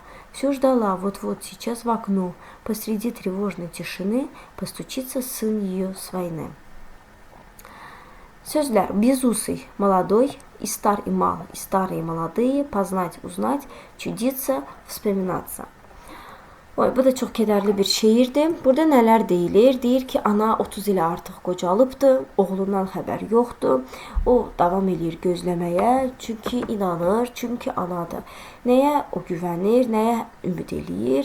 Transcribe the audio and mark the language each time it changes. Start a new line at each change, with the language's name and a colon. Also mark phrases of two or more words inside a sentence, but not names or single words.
Russian: Все ждала, вот-вот сейчас в окно. Посреди тревожной тишины постучится сын ее с войны. Sözlər: безусый, молодой, и стар, и мал, и старые, и молодые, познать, узнать, чудиться, вспоминаться.
Azerbaijani: Oy, bu da çox kədərli bir şeirdir. Burada nələr deyilir? Deyir ki, ana 30 ilə artıq qocalıbdır, oğlundan xəbər yoxdur. O davam edir gözləməyə, çünki inanır, çünki anadır. Nəyə o güvənir, nəyə ümid eləyir?